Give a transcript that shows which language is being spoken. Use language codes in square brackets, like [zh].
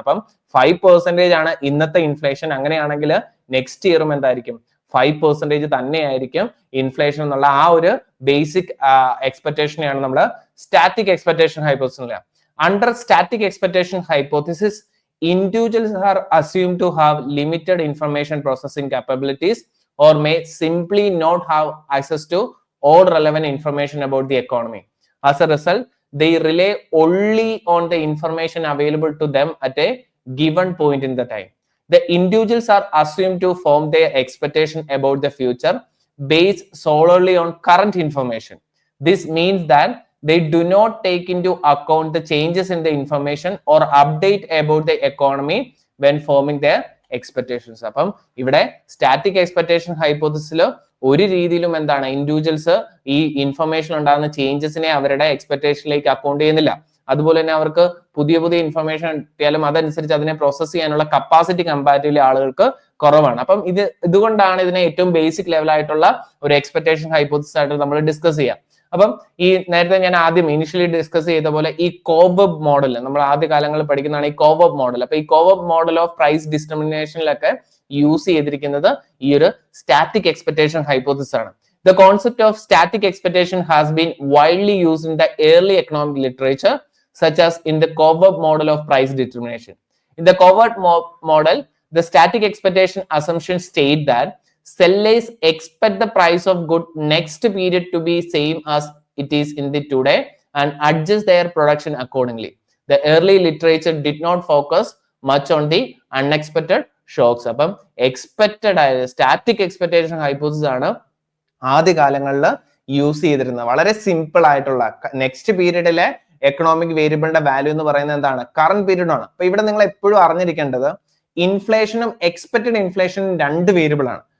[ml] അപ്പം 5% ആണ് ഇന്നത്തെ ഇൻഫ്ലേഷൻ, അങ്ങനെയാണെങ്കിൽ നെക്സ്റ്റ് ഇയറും എന്തായിരിക്കും 5% തന്നെയായിരിക്കും ഇൻഫ്ലേഷൻ എന്നുള്ള ആ ഒരു ബേസിക് എക്സ്പെക്ടേഷനെയാണ് നമ്മൾ static expectation hypothesis. [en] Under static expectation hypothesis individuals are assumed to have limited information processing capabilities or may simply not have access to all relevant information about the economy. As a result, they rely only on the information available to them at a given point in the time. The individuals are assumed to form their expectation about the future based solely on current information. This means that they do not take into account the changes in the information or update about the economy when forming their expectations. [ml] അപ്പം ഇവിടെ static expectation ഹൈപ്പോത്തിസിൽ ഒരു രീതിയിലും എന്താണ് individuals ഈ information ഉണ്ടാകുന്ന ചേഞ്ചസിനെ അവരുടെ എക്സ്പെക്ടേഷനിലേക്ക് account ചെയ്യുന്നില്ല. അതുപോലെ തന്നെ അവർക്ക് പുതിയ പുതിയ ഇൻഫർമേഷൻ കിട്ടിയാലും അതനുസരിച്ച് അതിനെ പ്രോസസ് ചെയ്യാനുള്ള കപ്പാസിറ്റി കമ്പാരിറ്റീവ്ലി ആളുകൾക്ക് കുറവാണ്. അപ്പം ഇതുകൊണ്ടാണ് ഇതിനെ ഏറ്റവും ബേസിക് ലെവലായിട്ടുള്ള ഒരു എക്സ്പെക്ടേഷൻ ഹൈപ്പോത്തിസിസ് ആയിട്ട് നമ്മൾ ഡിസ്കസ് ചെയ്യാം. അപ്പം ഈ നേരത്തെ ഞാൻ ആദ്യം ഇനിഷ്യലി ഡിസ്കസ് ചെയ്ത പോലെ ഈ കോവബ് മോഡൽ നമ്മൾ ആദ്യ കാലങ്ങളിൽ പഠിക്കുന്നതാണ് ഈ കോവബ് മോഡൽ. അപ്പൊ ഈ കോവബ് മോഡൽ ഓഫ് പ്രൈസ് ഡിറ്റർമിനേഷനിലൊക്കെ യൂസ് ചെയ്തിരിക്കുന്നത് ഈ ഒരു സ്റ്റാറ്റിക് എക്സ്പെക്ടേഷൻ ഹൈപ്പോത്തിസിസ് ആണ്. [en] The concept of static expectation has been widely used in the early economic literature, such as in the Coverb model of price determination. In the Coverb model, the static expectation assumptions state that sellers expect the price of good next period to be same as it is in the today and adjust their production accordingly. The early literature did not focus much on the unexpected shocks. [ml] അപ്പം expected ആയ static expectation hypothesis ആണ് ആദ്യ കാലങ്ങളിൽ use ചെയ്തിരുന്നത്. വളരെ simple ആയിട്ടുള്ള next പീരീഡിലെ economic വേരിയബിളിന്റെ value എന്ന് പറയുന്നത് എന്താണ്? കറന്റ് പീരീഡ് ആണ്. അപ്പൊ ഇവിടെ നിങ്ങൾ എപ്പോഴും അറിഞ്ഞിരിക്കേണ്ടത് ഇൻഫ്ലേഷനും എക്സ്പെക്റ്റഡ് ഇൻഫ്ലേഷനും രണ്ട് വേരിയബിൾ ആണ്.